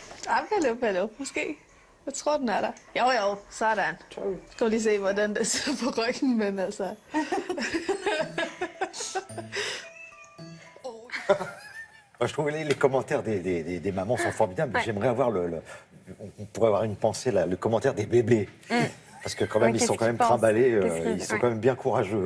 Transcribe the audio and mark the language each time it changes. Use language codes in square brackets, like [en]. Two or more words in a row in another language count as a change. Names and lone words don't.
[da] Apello, måske. Jeg tror, den er der. Jo, sådan. Skal vi lige se, hvordan det sidder på ryggen, men altså... [fr] Moi, je trouve les commentaires des mamans sont formidables. Ouais. J'aimerais avoir on pourrait avoir une pensée, là, le commentaire des bébés. Parce que quand même, Ouais, ils sont qu'est-ce quand même qu'ils pensent? trimballés, Qu'est-ce qu'ils- ils sont ouais. quand même bien courageux.